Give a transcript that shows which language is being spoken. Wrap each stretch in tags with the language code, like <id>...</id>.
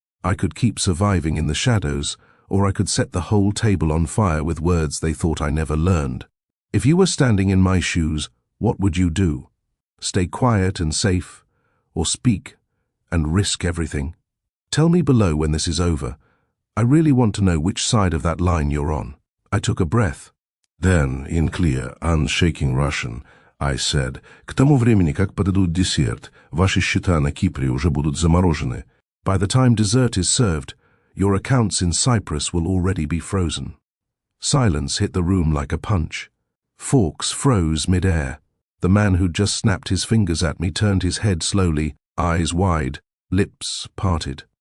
<en>I could keep surviving in the shadows, or I could set the whole table on fire with words they thought I never learned. If you were standing in my shoes, what would you do? Stay quiet and safe, or speak and risk everything? Tell me below when this is over. I really want to know which side of that line you're on. I took a breath. Then, in clear, unshaking Russian, I said,</en> <ru>«К тому времени, как подадут десерт, ваши счета на Кипре уже будут заморожены.</ru> <en>By the time dessert is served, your accounts in Cyprus will already be frozen." Silence hit the room like a punch. Forks froze mid-air. The man who'd just snapped his fingers at me turned his head slowly, eyes wide, lips parted.</en>